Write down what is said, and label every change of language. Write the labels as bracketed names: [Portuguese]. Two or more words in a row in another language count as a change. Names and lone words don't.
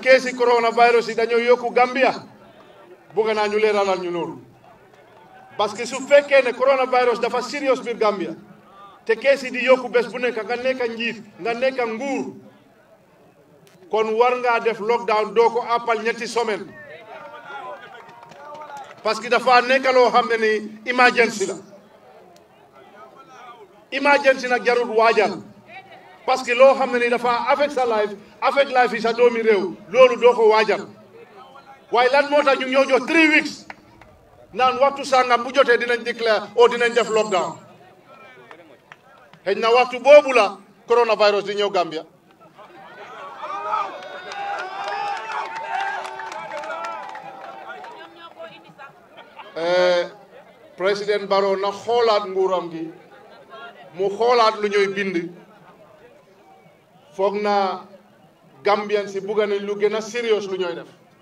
[Wolof] keesi coronavirus yi dañoo yokku Gambia bugga naa ñu leeralal ñu loolu [French] parce que [Wolof] su fekkee ne coronavirus dafa serious biir Gambia te keesi di yokku bés bu nekk nga nekk njiit nga nekk nguur kon war ngaa def lockdown doo ko appal ñetti semaine [French] parce que [Wolof] dafa nekk loo xam ne ni emergency la emergency nag jarul waajal [French] parce que [Wolof] loo xam ne ni dafa affect sa life affect life yi sa doomi réew loolu doo ko waajal waaye lan moo tax ñu ñoo jox 3 weeks naan waxtu sàngam bu jotee dinañ déclare o dinañ def lockdown xëy na waxtu boobu la coronavirus di ñëw Gambia président Barrow na xoolaat nguuram gi mu xoolaat lu ñuy bind foog naa Gambian si bugga nañ lu gën a serious lu ñuy def